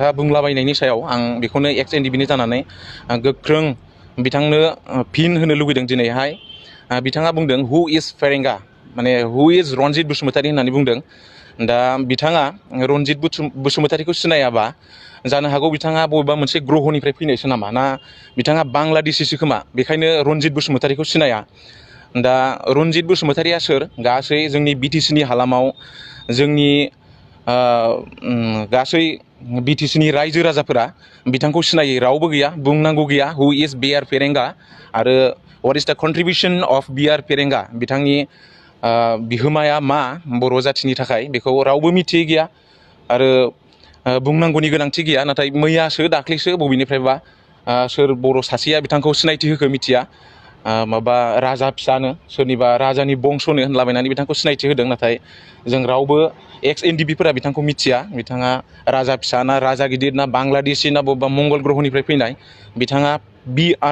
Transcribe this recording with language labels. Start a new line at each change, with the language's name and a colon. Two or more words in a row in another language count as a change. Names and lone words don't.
Bodo: बुंलाबायनायनि सायाव आं बेखौनो NDFBनि जानानै गोख्रों बिथांनो फिन होनो लुबैदों दिनैहाय बिथाङा बुंदों
English: who is
Bodo: फेरेंगा माने
English: who is
Bodo: रन्जित बसुमतारी होननानै बुंदों दा बिथाङा रन्जित बसुमतारीखौ सिनायाबा जानो हागौ बिथाङा बबेबा मोनसे ग्रहनिफ्राय फैनायसो नामा ना बिथाङा बांलादेशिसो खोमा बेखायनो रन्जित बसुमतारीखौ सिनाया दा रन्जित बसुमतारीया सोर गासै जोंनि BTCनि हालामाव जोंनि गासै BTCनि रायजो राजाफोरा बिथांखौ सिनायै रावबो गैया बुंनांगौ गैया
English: who is
Bodo: BR फेरेंगा आरो
English: what is the contribution of BR
Bodo: फेरेंगा बिथांनि बिहोमाया मा बर' जाथिनि थाखाय बेखौ रावबो मिथियै गैया आरो बुंनांगौनि गोनांथि गैया नाथाय मैयासो दाख्लैसो बबेनिफ्रायबा सोर बर' सासेया बिथांखौ सिनायथि होखो मिथिया माबा राजा फिसानो सोरनिबा राजानि बंस'नो होनलाबायनानै बिथांखौ सिनायथि होदों नाथाय जों रावबो एक्स एनडिपिफोरा बिथांखौ मिथिया बिथाङा राजा फिसा ना राजा गिदिर ना बांलादेशी ना बबेबा मंगल ग्रहनिफ्राय फैनाय बिथाङा बि.आर.